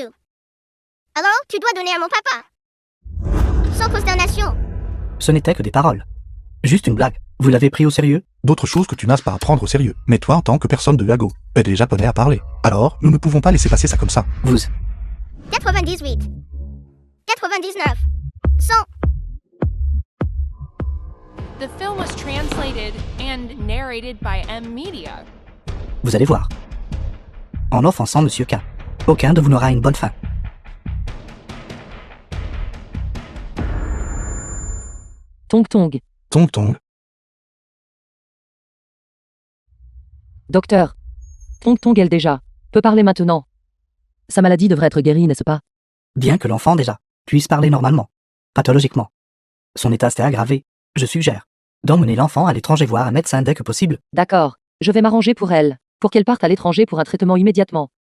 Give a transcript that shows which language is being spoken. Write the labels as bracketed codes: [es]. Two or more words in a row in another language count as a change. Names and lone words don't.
[fr] Alors, tu dois donner à mon papa. Sans consternation. Ce n'était que des paroles. Juste une blague. Vous l'avez pris au sérieux? D'autres choses que tu n'as pas à prendre au sérieux. Mais toi, en tant que personne de Lago, aide les Japonais à parler. Alors, nous ne pouvons pas laisser passer ça comme ça. Vous. 98. 99. 100. [en] The film was translated and narrated by M-Media. [fr] Vous allez voir. En offensant Monsieur K, aucun de vous n'aura une bonne fin. Tong Tong. Tong Tong. Docteur. Tong Tong elle déjà. Peut parler maintenant. Sa maladie devrait être guérie, n'est-ce pas? Bien que l'enfant déjà puisse parler normalement, pathologiquement. Son état s'est aggravé. Je suggère d'emmener l'enfant à l'étranger voir un médecin dès que possible. D'accord. Je vais m'arranger pour elle. Pour qu'elle parte à l'étranger pour un traitement immédiatement.